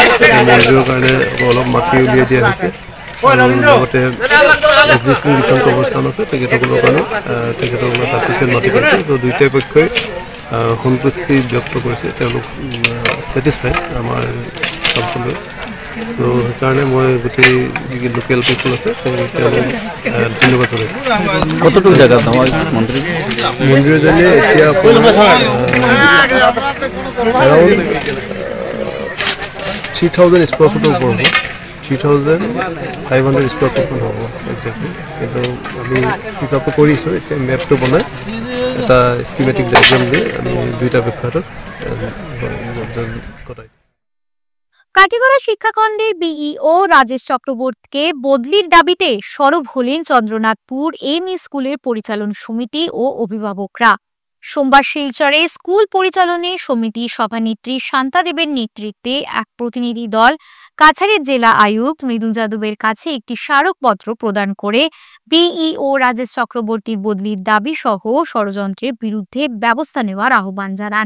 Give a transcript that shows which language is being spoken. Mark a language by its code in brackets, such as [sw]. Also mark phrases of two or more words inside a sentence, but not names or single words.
[as] মন্দিৰৰ কাৰণে অলপ মাটি উলিয়াই দিয়া হৈছে আৰু লগতে এক্সিষ্টিং যিখন কবৰস্থান আছে তেখেতসকলৰ কাৰণে ছাফিচিয়েণ্ট মাটি পাইছে। চ' দুয়োটাই পক্ষই সন্তুষ্টি ব্যক্ত কৰিছে, তেওঁলোক ছেটিছফাইড আমাৰ কামটো লৈ। চ' সেইকাৰণে মই গোটেই যি [en] local people [as] আছে তেওঁলোক ধন্যবাদ জনাইছোঁ। [bn] কতটুকু জায়গা [as] মন্দিৰৰ জৰিয়ে এতিয়া [en] around 3000 square feet [as] ওপৰ হ'ব, 3500 [en] square foot [as] হ'ব একজেক্টলি। কিন্তু আমি হিচাপটো কৰিছোঁ, এতিয়া মেপটো বনাই এটা [en] schematic diagram [as] দি আমি দুইটা বিভাগত কটাই। [bn] কাটিগড়া শিক্ষাখণ্ডের বিইও রাজেশ চক্রবর্তীকে বদলির দাবিতে সরব হলেন চন্দ্রনাথপুর এমই স্কুলের পরিচালন সমিতি ও অভিভাবকরা। সোমবার শিলচরে স্কুল পরিচালনের সমিতি সভানেত্রী শান্তা দেবের নেতৃত্বে এক প্রতিনিধি দল কাছাড়ের জেলা আয়ুক্ত মৃদুল যাদবের কাছে একটি স্মারকপত্র প্রদান করে বিইও রাজেশ চক্রবর্তীর বদলির দাবি সহ ষড়যন্ত্রের বিরুদ্ধে ব্যবস্থা নেওয়ার আহ্বান জানান।